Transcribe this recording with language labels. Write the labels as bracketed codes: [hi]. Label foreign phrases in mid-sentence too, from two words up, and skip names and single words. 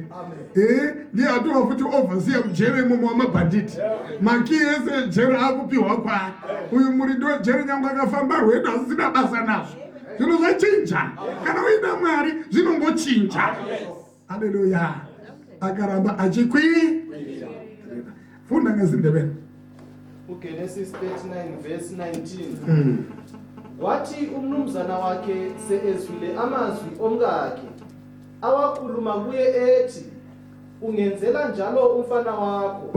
[sn] Ndiye atova futi overseer mujere imomo wamabhanditi. Maki ese ejere akupiwa kwaari. Uyu murindi wejere nyangwe akafamba rwedu asisina basa nazvo. Zvinhu zvachinja. Kana uina Mwari zvinombochinja. Haleluya. Akaramba achikwirira. [nd] Funda ngeziNdebele. [en] Genesis 39 verse 19. [nd] Wathi umnumzana wakhe seezwile amazwi omkakhe awakhuluma kuye ethi, ungenzela njalo umfana wakho.